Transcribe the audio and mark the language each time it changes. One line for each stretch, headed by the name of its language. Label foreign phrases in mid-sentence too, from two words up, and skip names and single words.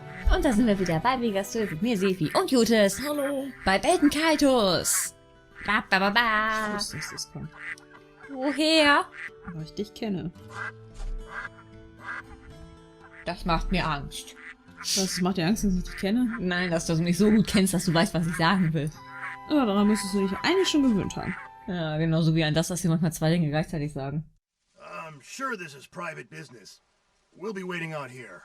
German: Und da sind wir wieder bei Vegastöl mit mir, Sefi und Jutes. Hallo. Bei BATEN KAITOS. Ba, ba, ba, ba. Ich wusste, dass das kommt. Woher? Aber ich dich kenne. Das macht mir Angst. Was macht dir Angst, dass ich dich kenne? Nein, dass du mich so gut kennst, dass du weißt, was ich sagen will. Ja, daran müsstest du dich eigentlich schon gewöhnt haben. Ja, genauso wie an das, dass sie manchmal zwei Dinge gleichzeitig sagen.
English: I'm sure this is private business. We'll be waiting out here.